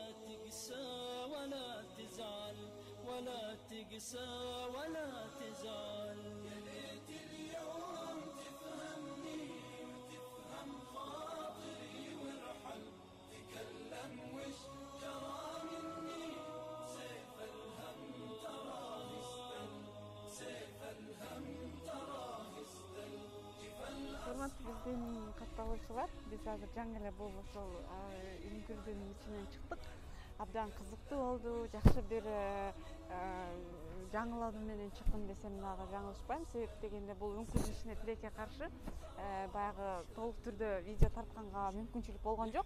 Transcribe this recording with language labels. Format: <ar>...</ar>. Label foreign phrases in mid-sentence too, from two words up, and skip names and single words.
<ar>تقسى ولا تزعل ولا تقسى ولا تزعل يا ليت اليوم تفهمني وتفهم خاطري وارحل تكلم وش جرى مني سيف الهم تراه استل سيف الهم تراه استل</ar> <ky>Урматтуу биздин катталуучулар, биз азыр жаңы эле бул ошол үңкүрдүн ичинен чыктык. Абдан кызыктуу болду, жакшы бир жаңылоо менен чыктым десем дагы жаңылышпайм. Себеп дегенде бул үңкүрдүн ичине тилекке каршы баягы толук түрдө видео тартканга мүмкүнчүлүк болгон жок.</ky>